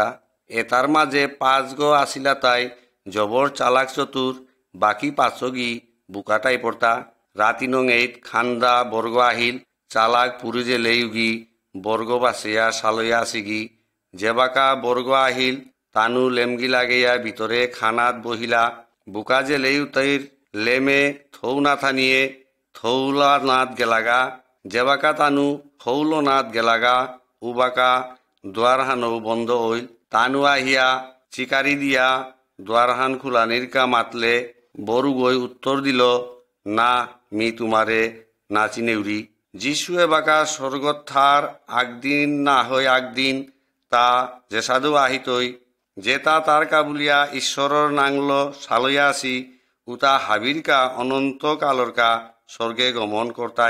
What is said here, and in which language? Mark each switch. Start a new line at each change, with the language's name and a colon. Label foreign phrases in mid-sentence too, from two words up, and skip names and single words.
Bishnupriya: এতার মাঝে 5 গ আসিলাতাই জবর চালাক চতুর, বাকি 5গি বুকাটাই পড়তা। রাতিনং এইত খান্দা বর্গ আহিল, চালাক পুরুজে লেউগি বর্গ বাসেয়া সালয়া আসিগি। যেবাকা বর্গ আহিল তানু লেমগি লাগেয়া ভিতরে খানাত বহিলা। বুকা যে লেউ তৈর লেমে থৌ না থানিয়ে থৌলা নাথ গেলাগা। যেবাকা তানু থৌল নাথ গেলাগা উবাকা দ্বারহানও বন্ধ হইল। তানু আহিয়া চিকারি দিয়া দ্বারহান খুলানির কা মাতলে বরু গই উত্তর দিল, না মি তুমারে না চিনেউরি। যিশুয়ে বাকা স্বর্গত থার আগদিন না হয় আগদিন তা যেসাধু আহিতই, যেতা তার কাবুলিয়া ঈশ্বরর নাংল সালইয়া আসি উতা হাবিরকা অনন্ত কালরকা স্বর্গে গমন করতাই।